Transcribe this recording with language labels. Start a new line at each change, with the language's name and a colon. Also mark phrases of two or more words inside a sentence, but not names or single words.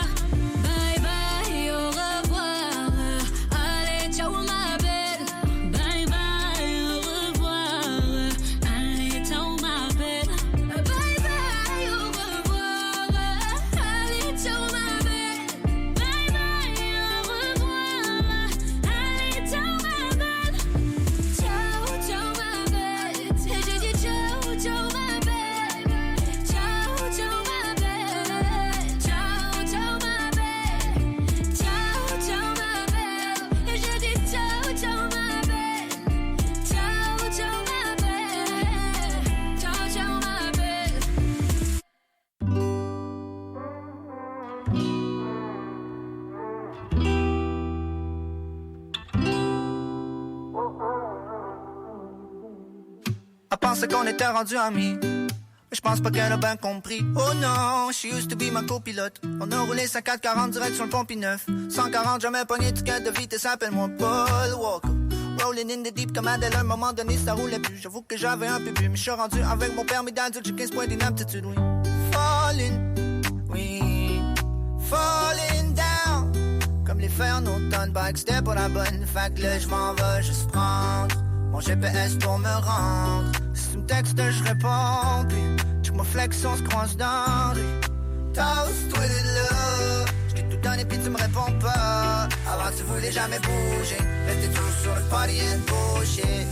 English: Bye bye,
French: au revoir, allez, ciao ma belle.
English: Bye bye,
French: au revoir, allez, ciao ma belle.
English: Bye bye,
French: au revoir, allez, ciao ma belle.
English: Bye bye,
French: au revoir, allez, ciao ma belle. Ciao, ciao ma belle. Et j'ai dit ciao, ciao ma belle. Ciao, ciao ma belle. Ciao, ciao ma belle. Ciao, ciao ma belle. Et j'ai dit ciao, ciao ma belle. Ciao, ciao ma belle. Ciao, ciao ma belle. Elle pensait qu'on était rendu amis, mais je pense pas qu'elle a bien compris. Oh non,
English: she used to be
French: ma copilote. On a roulé 54-40 direct sur le pont P9. 140, jamais pogné ticket de vitesse, appelle-moi Paul Walker.
English: Rolling in the deep
French: comme Adèle, à un moment donné ça roulait plus. J'avoue que j'avais un peu bu, mais je suis rendu avec mon permis d'adulte, j'ai 15 points d'inaptitude, oui.
English: Falling, oui, falling down.
French: Comme les fers en automne, bah que c'était pas la bonne. Fait que là je m'en vais juste prendre mon GPS pour me rendre. Si tu me textes, je réponds. Puis check mon flex, on se croise dans lui.
English: Toast with love.
French: J't'ai tout donné puis tu me réponds pas. Avant tu voulais jamais bouger. Rester toujours sur le
English: party and bullshit.